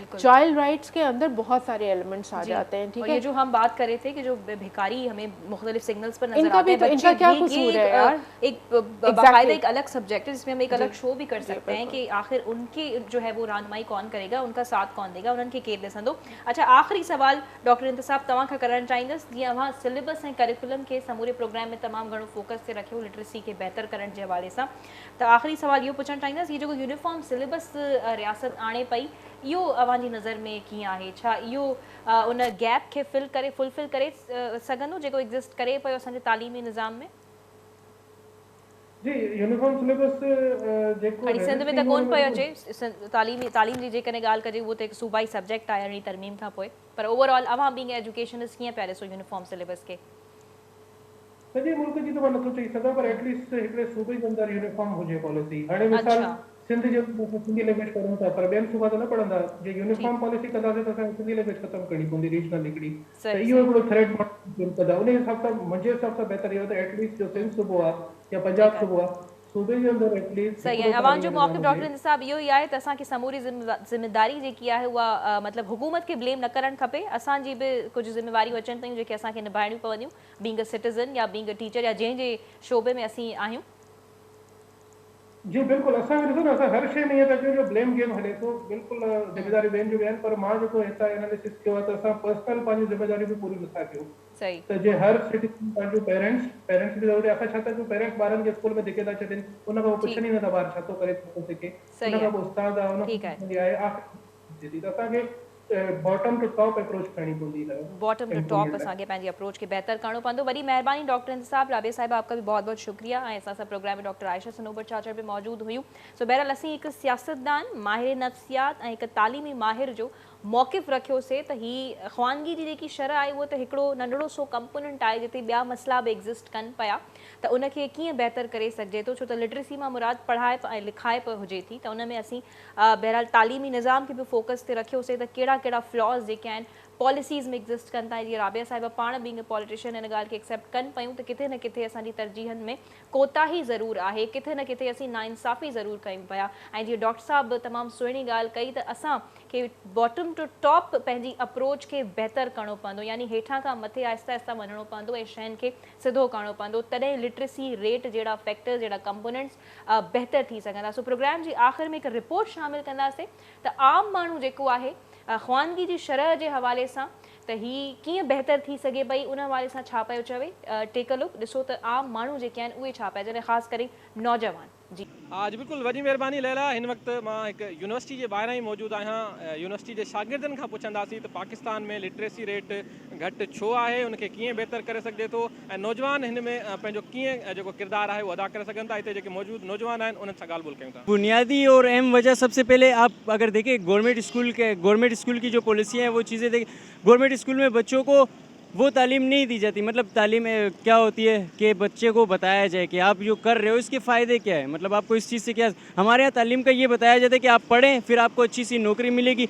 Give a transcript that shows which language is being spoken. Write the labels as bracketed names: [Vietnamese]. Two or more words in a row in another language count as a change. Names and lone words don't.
[English] child rights [Urdu] کے اندر بہت سارے ایلیمنٹس آ جاتے ہیں، ٹھیک ہے. یہ جو ہم بات کر رہے تھے کہ جو بھکاری ہمیں مختلف سگنلز پر نظر इनका آتے ہیں, بھی ان کا کیا قصور ہے یار? ایک باقاعدہ ایک الگ سبجیکٹ ہے جس میں ہم ایک الگ شو بھی کر سکتے ہیں کہ آخر ان کی جو ہے وہ رہنمائی کون کرے گا، ان کا ساتھ کون دے گا، ان کے [Sindhi] केर ॾिसंदो। अच्छा, आखिरी सवाल डॉक्टर इंतसाब तव्हां खां करणु चाहींदसि, जीअं अवां सिलेबस ऐं करिकुलम के समूरे प्रोग्राम में तमामु घणो फोकस ते रखियो लिटरेसी के बेहतर करण जे हवाले सां, त आखिरी सवाल इहो पुछणु चाहींदसि, ये जेको [English] uniform syllabus [Sindhi] रियासत आणे पई, इहो अवां जी नज़र में कीअं आहे? छा इहो उन गैप खे फुलफिल करे सघंदो जेको एग्ज़िस्ट करे पियो असांजे तालीमी निज़ाम में? जी, [English] uniform syllabus [Sindhi] जेको हाणे सिंध में त कोन पियो अचे, तालीम जी जेकॾहिं ॻाल्हि कजे उहो त हिकु सूबाई सब्जेक्ट आहे अहिड़ी तरमीम खां पोइ, पर ओवरऑल अवां [English] being educationist [Sindhi] कीअं पिया ॾिसो [English] uniform syllabus [Sindhi] के? सॼे मुल्क जी त मां नथो चई सघां, पर एटलीस्ट हिकिड़े सूबे जे अंदरि यूनिफॉर्म हुजे पॉलिसी। हाणे मिसाल सिंध जे सिंधी लैंग्वेज पढ़ूं था, पर ॿियनि सूबा त न पढ़ंदा। जे [English] uniform policy [Sindhi] कंदासीं त असांखे सिंधी लैंग्वेज ख़तमु करणी पवंदी, रीजनल हिकिड़ी, त इहो हिकिड़ो थ्रेड कंदा। उन हिसाब सां मुंहिंजे हिसाब सां बहितर इहो त एटलीस्ट जो सिंध सूबो आहे या पंजाब सूबो आहे, सूबे जे अंदरि एटलीस्ट सही आहे। अवां जो मौक़िफ़ डॉक्टर इंतसाब इहो ई आहे त असांखे समूरी ज़िम्मेदारी जेकी आहे उहा मतिलबु हुकूमत खे ब्लेम न करणु खपे, असांजी बि कुझु ज़िम्मेवारियूं अचनि थियूं जेके असांखे निभाइणियूं पवंदियूं, [English] being a citizen [Sindhi] या [English] being a teacher [Sindhi] या जंहिं शोबे में असीं आहियूं। जी बिल्कुलु, असांखे ॾिसो न, असां हर शइ में ईअं था कयूं जो [English] blame game [Sindhi] हले थो। बिल्कुलु ज़िम्मेदारी ॿियनि जूं आहिनि, पर मां जेको हितां एनालिसिस कयो आहे त असां पर्सनल पंहिंजी ज़िम्मेदारियूं बि पूरी नथा कयूं। सही, त जे हर सिटीज़न पंहिंजो पेरेंट्स बि ज़रूरी आहे। असां छा था कयूं, पेरेंट्स ॿारनि खे स्कूल में धिके था छॾनि, उन खां पोइ पुछनि ई नथा ॿार छा थो करे, छा थो सिखे, उन खां पोइ उस्ताद आहे, उन आहे आख़िर त असांखे [English] bottom to top approach [Sindhi] करनी पवंदी है। [English] bottom to top [Sindhi] असांखे पंहिंजी अप्रोच के बेहतर करणो पवंदो। वॾी महिरबानी डॉक्टर इंतसाब। राबिया साहिबा, [Urdu] آپ کا بھی بہت بہت شکریہ. [Sindhi] ऐं असां सां प्रोग्राम में डॉक्टर आयशा सनोबर चाचर भी मौजूद हुयूं। सो बहरहाल असीं हिकु सियासतदान, माहिर नफ्सियात ऐं हिकु तालीमी माहिर जो मौक़िफ़ रखियोसीं त ही ख़वानगी जी जेकी शरह आहे उहो त हिकिड़ो नंढड़ो सो कंपोनेंट आहे जिते ॿिया मसइला बि एग्ज़िस्ट कनि पिया, त उनखे कीअं बहितर करे सघिजे थो, छो त लिटरेसी मां मुराद पढ़ाए ऐं लिखाए पियो हुजे थी, त उन में असीं बहरहाल तालीमी निज़ाम खे बि फोकस ते रखियोसीं त कहिड़ा कहिड़ा फ्लॉज़ जेके आहिनि पॉलिसीज़ में एग्ज़िस्ट कनि था। जीअं राबिया साहिबा पाण [English] being a politician [Sindhi] इन ॻाल्हि खे एक्सेप्ट कनि पियूं त किथे न किथे असांजी तरजीहनि में कोताही ज़रूरु आहे, किथे न किथे असीं नाइंसाफ़ी ज़रूरु कयूं पिया। ऐं जीअं डॉक्टर साहब तमामु सुहिणी ॻाल्हि कई त असांखे [English] bottom to top [Sindhi] पंहिंजी अप्रोच खे बहितर करणो पवंदो, यानी हेठां खां मथे आहिस्ता आहिस्ता वञिणो पवंदो ऐं शयुनि खे सिधो करणो पवंदो, तॾहिं [English] literacy rate [Sindhi] जहिड़ा फैक्टर्स, जहिड़ा कंपोनेंट्स बहितर थी सघंदा। सो प्रोग्राम जी आख़िर में हिकु रिपोर्ट शामिलु कंदासीं त आम माण्हू जेको आहे ख़वानगी जी शरह जे हवाले सां त ही कीअं बहितर थी सघे पई, उन हवाले सां छा पियो चवे। [English] take a look, [Sindhi] ॾिसो त आम माण्हू जेके आहिनि उहे छा पिया चवनि, ख़ासि करे नौजवान। जी आज बिल्कुल वॾी महिरबानी लैला। हिन वक़्तु मां हिकु यूनिवर्सिटी जे ॿाहिरां ई मौजूदु आहियां। यूनिवर्सिटी जे शागिर्दनि खां पुछंदासीं त पाकिस्तान में [English] literacy rate [Sindhi] घटि छो आहे, उनखे कीअं बहितर करे सघिजे थो ऐं नौजवान हिन में पंहिंजो कीअं जेको किरदारु आहे उहो अदा करे सघनि था। हिते जेके मौजूदु नौजवान आहिनि उन्हनि सां ॻाल्हि ॿोल कयूं था। [Urdu] بنیادی اور اہم وجہ سب سے پہلے آپ اگر دیکھیں [English] government school [Urdu] کی جو پالیسی ہے وہ چیزیں دیکھیں. [English] government school [Urdu] میں بچوں کو وہ تعلیم نہیں دی جاتی. مطلب تعلیم کیا ہوتی ہے کہ بچے کو بتایا جائے کہ آپ جو کر رہے ہو اس کے فائدے کیا ہے، مطلب آپ کو اس چیز سے کیا. ہمارے یہاں تعلیم کا یہ بتایا جاتا ہے کہ آپ پڑھیں پھر آپ کو اچھی سی نوکری ملے گی.